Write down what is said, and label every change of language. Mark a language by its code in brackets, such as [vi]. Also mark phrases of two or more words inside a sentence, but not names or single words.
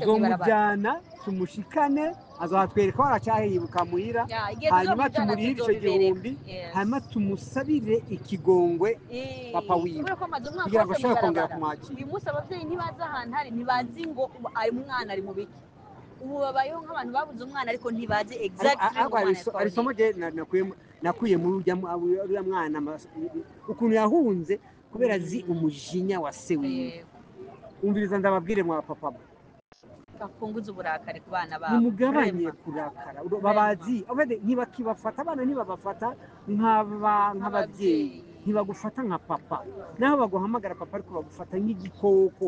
[rn] tuzomujyana tumushikane, azatwereka waracyahibuka muhira, hanyuma tumurihire icyo 1,000, hanyuma tumusabire ikigongwe papa wiwe kugira ngo ashobore kongera kumwakira. Uyu munsi ababyeyi ntibazi ahantu hari, ntibazi ngo umwana ari mu biki. Ubu babayeho nk'abantu babuze umwana ariko ntibazi exactly ari isomo nakuye muri uriya mwana ukuntu yahunze kubera azi umujinya wa se wiwe. Umviriza ndababwire mwa papa, bafunguze uburakari ku bana babo, nimugabanye kurakara, babazi ntibakibafata abana, ntibabafata nk'ababyeyi, ntibagufata nka papa, naho baguhamagara papa ariko bagufata nk'igikoko.